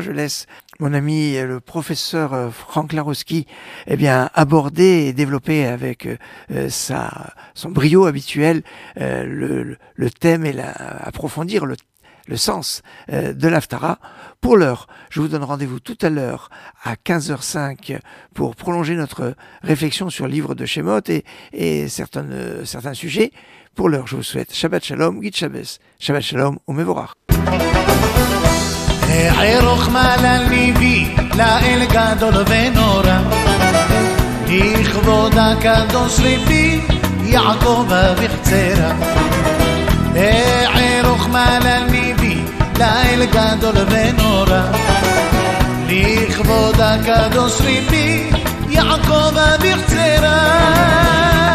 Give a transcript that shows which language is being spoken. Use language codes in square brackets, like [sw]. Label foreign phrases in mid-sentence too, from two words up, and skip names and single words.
[fr] Je laisse mon ami le professeur Franck Larowski aborder et développer avec son brio habituel le thème et approfondir le sens de l'Haftara. Pour l'heure, je vous donne rendez-vous tout à l'heure à 15h05 pour prolonger notre réflexion sur le livre de Shemot et certains sujets. Pour l'heure, je vous souhaite [he] שבת שלום, [yi] גוט שבת, [he] שבת שלום ומבורך. ערוך מעלה ליבי לאל גדול ונורא לכבוד הקדוש ליבי יעקב אביחצרה ערוך מעלה ליבי לאל גדול ונורא לכבוד הקדוש ליבי יעקב אביחצרה